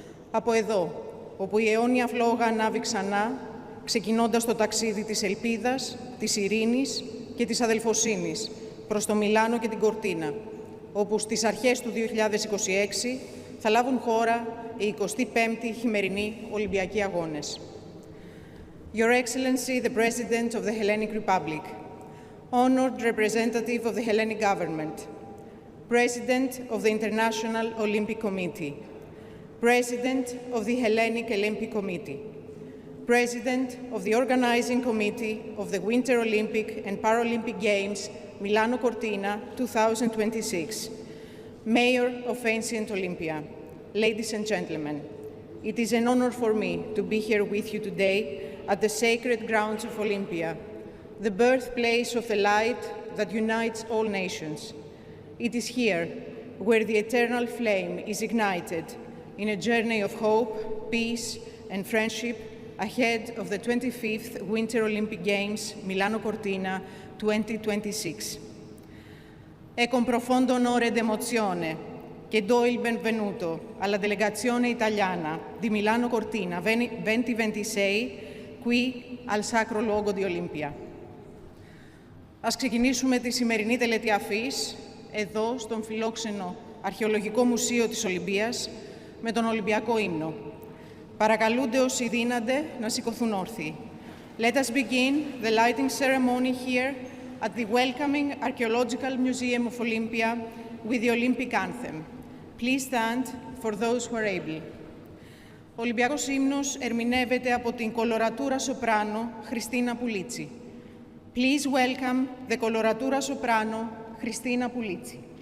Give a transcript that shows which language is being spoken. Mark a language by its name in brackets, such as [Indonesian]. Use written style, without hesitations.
[Greek] Από εδώ, όπου η αιώνια φλόγα ανάβει ξανά, ξεκινώντας το ταξίδι της ελπίδας, της ειρήνης και της αδελφοσύνης προς το Μιλάνο και την Κορτίνα, όπου στις αρχές του 2026 θα λάβουν χώρα οι 25η χειμερινοί Ολυμπιακοί Αγώνες. [English] Your Excellency, the President of the Hellenic Republic, honored representative of the Hellenic government, President of the International Olympic Committee, President of the Hellenic Olympic Committee, President of the Organizing Committee of the Winter Olympic and Paralympic Games Milano Cortina 2026, Mayor of Ancient Olympia, ladies and gentlemen, it is an honor for me to be here with you today at the sacred grounds of Olympia, the birthplace of the light that unites all nations. It is here where the eternal flame is ignited in a journey of hope, peace, and friendship ahead of the 25th Winter Olympic Games Milano Cortina 2026. [Italian] È con profondo onore ed emozione che do il benvenuto alla delegazione italiana di Milano Cortina 2026 qui al sacro luogo di Olympia. [Greek] Ας ξεκινήσουμε τη σημερινή τελετή αφής εδώ στον φιλόξενο Αρχαιολογικό Μουσείο της Ολυμπίας με τον Ολυμπιακό ύμνο. Παρακαλούνται όσοι δύνανται να σηκωθούν όρθιοι. [English] Let us begin the lighting ceremony here at the welcoming Archaeological Museum of Olympia with the Olympic anthem. Please stand for those who are able. [Greek] Ο Ολυμπιακός ύμνος ερμηνεύεται από την κολορατούρα σοπράνο Χριστίνα Πουλίτσι. [English] Please welcome the coloratura soprano Christina Pulizzi.